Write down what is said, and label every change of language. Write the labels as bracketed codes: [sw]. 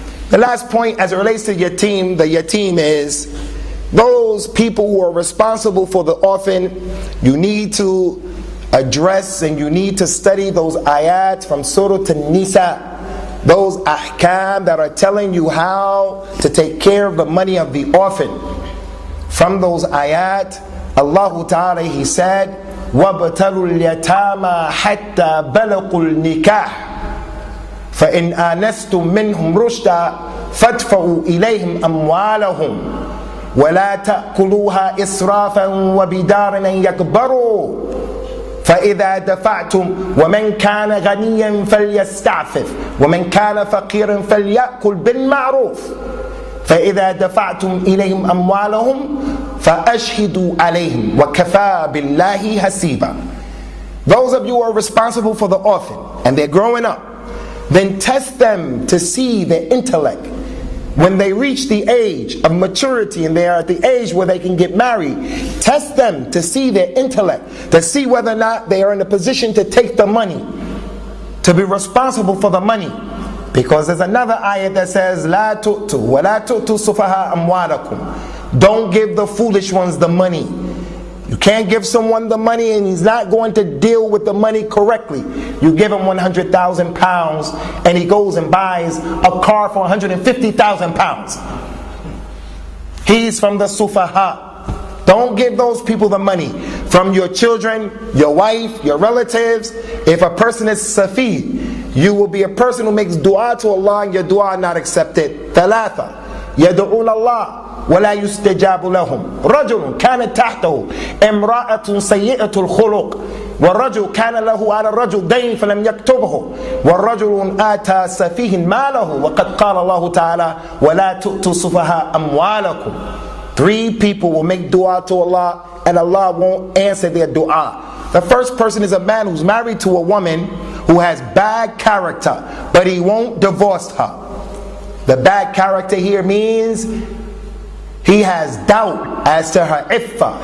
[en] The last point as it relates to yatim, the yatim is those people who are responsible for the orphan. You need to address and you need to study those ayat from Surah An-Nisa, those ahkam that are telling you how to take care of the money of the orphan. From those ayat, Allah Ta'ala, He said, [ar] وَابْتَلُوا الْيَتَامَى حَتَّى بَلَغُوا النِّكَاحِ فَإِنْ آنَسْتُم مِّنْهُمْ رُشْدًا فَادْفَعُوا إِلَيْهِمْ أَمْوَالَهُمْ وَلَا تَأْكُلُوهَا إِسْرَافًا وَبِدَارًا أَن يَكْبَرُوا فإذا دفعتم ومن كان غنيا فليستعفف ومن كان فقيرا فليأكل بالمعروف فإذا دفعتم إليهم أموالهم فأشهدوا عليهم وكفى بالله حسيبا. [en] Those of you who are responsible for the orphan and they're growing up, then test them to see their intellect. When they reach the age of maturity and they are at the age where they can get married, test them to see their intellect, to see whether or not they are in a position to take the money, to be responsible for the money. Because there's another ayat that says, [ar] "La tu'tu wa la tu'tu sufaha amwalakum." [en] Don't give the foolish ones the money. You can't give someone the money and he's not going to deal with the money correctly. You give him 100,000 pounds and he goes and buys a car for 150,000 pounds. He's from the sufaha. Don't give those people the money. From your children, your wife, your relatives. If a person is safi, you will be a person who makes dua to Allah and your dua not accepted. [ar] Thalatha. يدعون الله ولا يستجاب لهم. رجل كانت تحته امرأة سيئة الخلق والرجل كان له على الرجل دين فلم يكتبه والرجل آتى سفيه ماله وقد قال الله تعالى ولا تؤتوا سفهاء أموالكم. [en] 3 people will make dua to Allah and Allah won't answer their dua. The first person is a man who's married to a woman who has bad character, but he won't divorce her. The bad character here means he has doubt as to her iffah.